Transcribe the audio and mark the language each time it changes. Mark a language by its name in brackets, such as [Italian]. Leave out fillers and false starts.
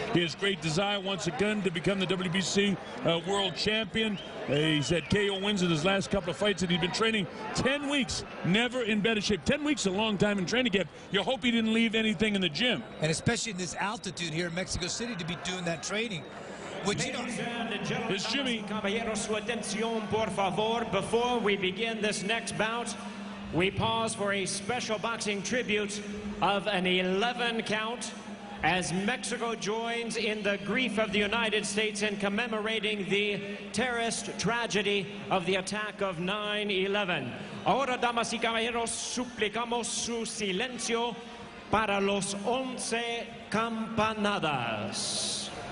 [English] He has great desire once again to become the WBC world champion. He's had KO wins in his last couple of fights, and he's been training 10 weeks, never in better shape. 10 weeks is a long time in training camp. You hope he didn't leave anything in the gym. And especially in this altitude here in Mexico City to be doing that training. Which, you know, it's Jimmy. [Spanish] Caballeros, su atención, por favor. [English] Before we begin this next bout, we pause for a special boxing tribute of an 11 count as Mexico joins in the grief of the United States in commemorating the terrorist tragedy of the attack of 9/11. [Spanish] Ahora, damas y caballeros, suplicamos su silencio para los 11 campanadas.